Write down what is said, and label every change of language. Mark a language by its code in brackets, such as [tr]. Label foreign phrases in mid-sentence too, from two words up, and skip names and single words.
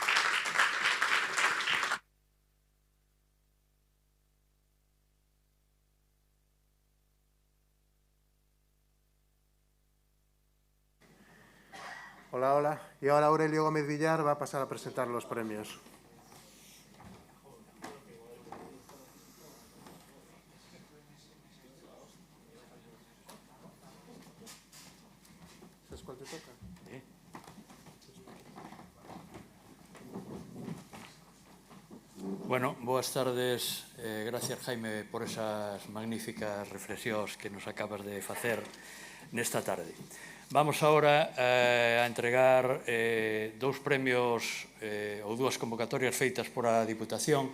[es] Hola, hola. Y ahora Aurelio Gómez Villar va a pasar a presentar los premios. ¿Sabes cuál te toca? [gl] Bueno, boas tardes. Gracias, Jaime, por [es] esas magníficas [gl] reflexións que nos acabas de facer nesta tarde. [es] Vamos ahora a entregar [gl] dous premios ou dúas convocatorias feitas por a Diputación.